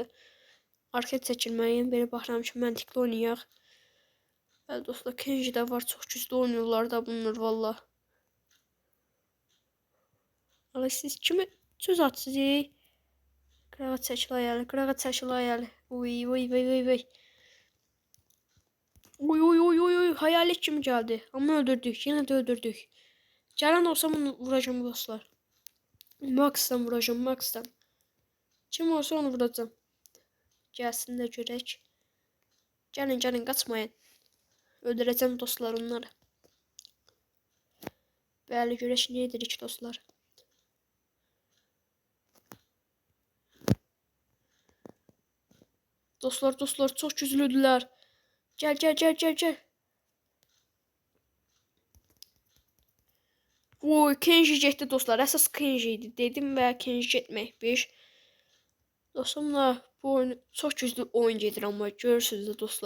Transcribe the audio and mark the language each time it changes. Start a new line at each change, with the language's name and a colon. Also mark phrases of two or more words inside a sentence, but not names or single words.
Azerbaijani: Arkaya çəkilməyim, belə baxıram ki, məntiqli oynayaq. Bəli dostlar, Kenji də var, çox güclü oynuyorlar da bunlar valla. Ama siz kimi söz atsınız? Qırağa çəkil ayalı, qırağa çəkil ayalı. Uy, uy, uy, uy, uy. Uy, uy, uy, uy, uy,
Turkish: hayalet kimi geldi. Ama öldürdük, yine de öldürdük. Gelen olsa bunu vuracağım dostlar. Max'tan vuracağım, Max'tan. Kim olsa onu vuracağım. Gelsin de görək. Gelin, gelin, kaçmayın. Öldüreceğim dostlar onları.
Azerbaijani: Bəli, görək nə edirik dostlar.
Turkish: Dostlar çok güçlüdüler. Gel, gel, gel, gel, gel.
Azerbaijani: Oy, Kenji getdi dostlar. Əsas Kenji idi. Dedim və Kenji getməkmiş. Dostumla bu oyunu çox güclü oyun gedir amma görürsünüz də dostlar.